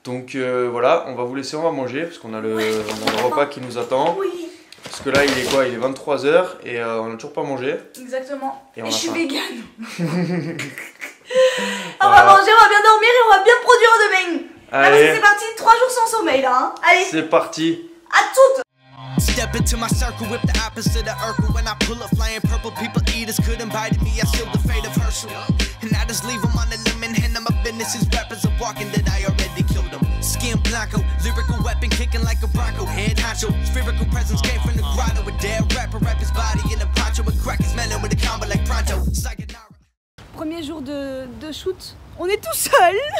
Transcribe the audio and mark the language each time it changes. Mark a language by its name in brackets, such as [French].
[French] Donc voilà, on va vous laisser, on va manger parce qu'on a le repas qui nous attend. Oui. Parce que là il est quoi? Il est 23 h et on n'a toujours pas mangé. Exactement. Et je suis végane. Voilà. On va manger, on va bien dormir et on va bien produire demain. Là, Allez, c'est parti, 3 jours sans sommeil là. Hein. Allez, c'est parti. à toutes. [English] Step into my circle, whip the opposite of Urkel. When I pull up flying purple, people eaters could invite me. I sealed the fate of Herschel. And I just leave them on the limb and hand them my business. These rappers are walking that I already killed them. Skin blanco, lyrical weapon kicking like a bronco. Head honcho, spherical presence came from the grotto. A dead rapper, wrap his body in a poncho. A crack his melon with a combo like pronto. [Japanese] Sayonara. [French] Premier jour de shoot, on est tout seul.